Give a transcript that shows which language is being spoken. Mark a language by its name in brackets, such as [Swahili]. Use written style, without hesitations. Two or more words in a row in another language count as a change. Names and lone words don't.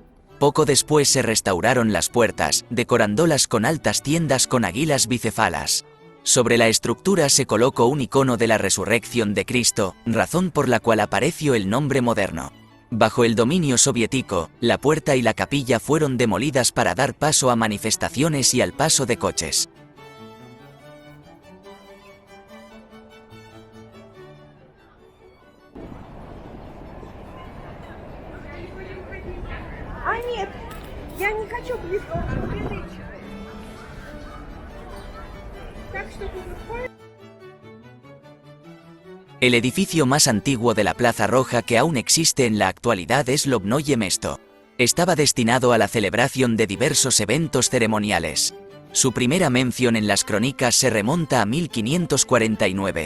[Spanish] Poco después se restauraron las puertas, decorándolas con altas tiendas con águilas bicefalas. Sobre la estructura se colocó un icono de la resurrección de Cristo, razón por la cual apareció el nombre moderno. Bajo el dominio soviético, la puerta y la capilla fueron demolidas para dar paso a manifestaciones y al paso de coches. [Russian] А нет, я не хочу близко к Так что [Spanish] El edificio más antiguo de la Plaza Roja que aún existe en la actualidad es Lobnoye Mesto. Estaba destinado a la celebración de diversos eventos ceremoniales. Su primera mención en las crónicas se remonta a 1549.